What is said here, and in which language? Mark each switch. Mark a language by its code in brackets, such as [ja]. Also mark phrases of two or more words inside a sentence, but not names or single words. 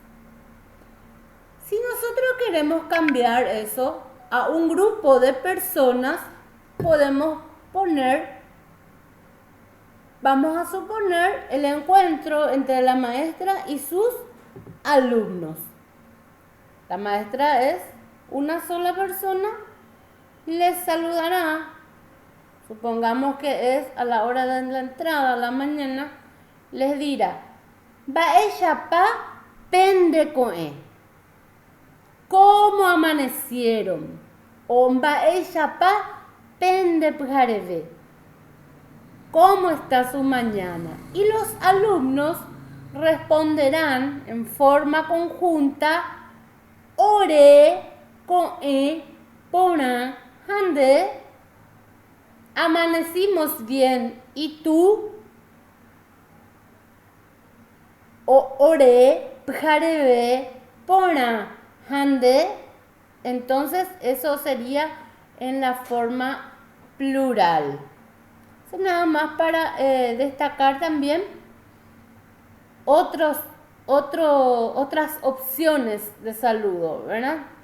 [es] Si nosotros queremos cambiar eso a un grupo de personas, podemos vamos a suponer el encuentro entre la maestra y sus alumnos. La maestra es una sola persona, les saludará. Supongamos que es a la hora de la entrada, a la mañana, les dirá, [gn] mba'éichapa pendeko'ẽ. [es] ¿Cómo amanecieron? [gn] O mba'éichapa pende pyhareve. [es] ¿Cómo está su mañana? Y los alumnos responderán en forma conjunta, [gn] ore ko'ẽ porã ha nde. [es] Amanecimos bien. ¿Y tú? [gn] O ore pyhareve porã ha nde. [es] Entonces eso sería en la forma plural. Eso nada más para destacar también otras opciones de saludo, ¿verdad?